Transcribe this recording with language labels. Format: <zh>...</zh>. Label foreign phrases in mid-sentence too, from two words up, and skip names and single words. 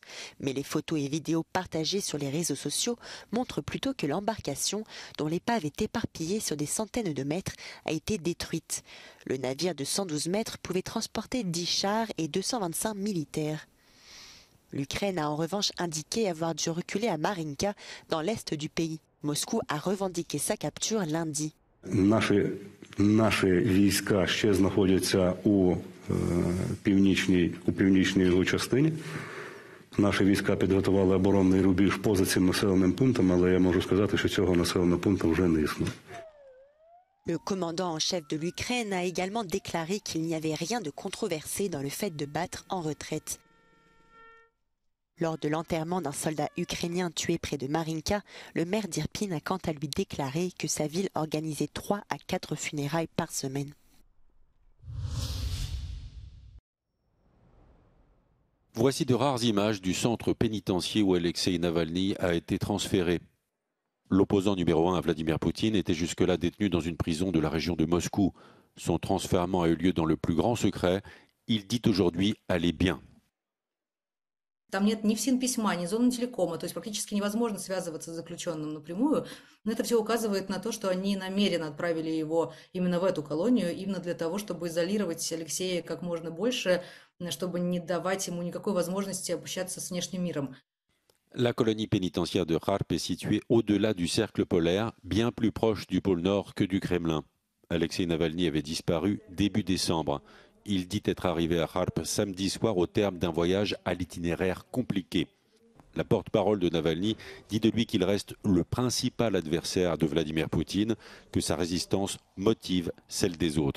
<fr>Mais les photos et vidéos partagées sur les réseaux sociaux montrent plutôt que l'embarcation, dont l'épave est éparpillée sur des centaines de mètres, a été détruite. Le navire de 112 mètres pouvait transporter 10 chars et 225 militaires. L'Ukraine a en revanche indiqué avoir dû reculer à Marinka, dans l'est du pays. Moscou a revendiqué sa capture lundi.</fr> <uk>Наші війська ще знаходяться у північній його частині. Наші війська підготували оборонний рубіж поза цим населеним пунктом, але я можу сказати, що цього населеного пункту вже не існує.</uk> <fr>Le commandant en chef de l'Ukraine a également déclaré qu'il n'y avait rien de controversé dans le fait de battre en retraite. Lors de l'enterrement d'un soldat ukrainien tué près de Marinka, le maire d'Irpin a quant à lui déclaré que sa ville organisait 3 à 4 funérailles par semaine. Voici de rares images du centre pénitentiaire où Alexeï Navalny a été transféré. L'opposant numéro 1 à Vladimir Poutine était jusque-là détenu dans une prison de la région de Moscou. Son transfèrement a eu lieu dans le plus grand secret. Il dit aujourd'hui aller bien.</fr> <ru>Там нет ни ФСИН-письма, ни зоны телекома, то есть практически невозможно связываться с заключенным напрямую. Но это все указывает на то, что они намеренно отправили его именно в эту колонию, именно для того, чтобы изолировать Алексея как можно больше, чтобы не давать ему никакой возможности общаться с внешним миром.</ru> <fr>La colonie pénitentiaire de Kharp est située au-delà du cercle polaire, bien plus proche du pôle Nord que du Kremlin. Alexeï Navalny avait disparu début décembre. Il dit être arrivé à Kharp samedi soir au terme d'un voyage à l'itinéraire compliqué. La porte-parole de Navalny dit de lui qu'il reste le principal adversaire de Vladimir Poutine, que sa résistance motive celle des autres.</fr>